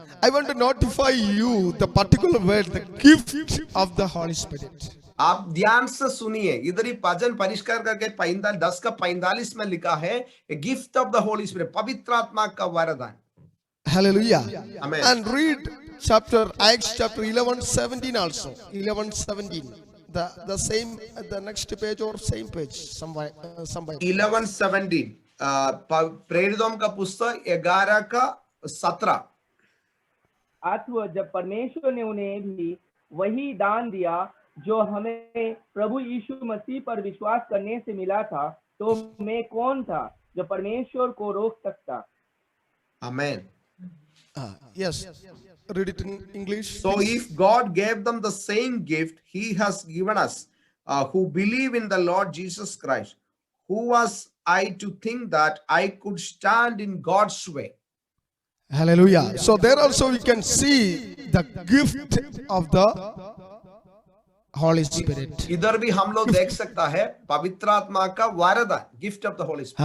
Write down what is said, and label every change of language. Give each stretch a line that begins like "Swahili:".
English: I want to notify you the particular word, the gift of the Holy Spirit.
Hindi: आप ध्यान से सुनिए, इधर ही भजन परिष्कार करके 10 का 45 में लिखा है,
English: gift of the holy spirit,
Hindi: पवित्र आत्मा का वरदान.
English: Hallelujah. Amen. And read Acts chapter 11:17 also. 11:17. The same, the next page or same page, somewhere.
Hindi: 11:17 प्रेरितों का पुस्तक 11 का 17. अथवा जब परमेश्वर ने उन्हें भी वही दान दिया जो हमें प्रभु यीशु मसीह पर विश्वास करने से मिला था, तो मैं कौन था जो परमेश्वर को रोक सकता.
English: Amen. Yes. Read it in English. So if God gave them the same gift he has given us, who believe in the Lord Jesus Christ, who was I to think that I could stand in God's way? Hallelujah. So there also we can see the gift of the Holy Spirit.
Hindi: इधर भी हम लोग देख सकता है पवित्र आत्मा का वरदान,
English: Gift of the holy spirit.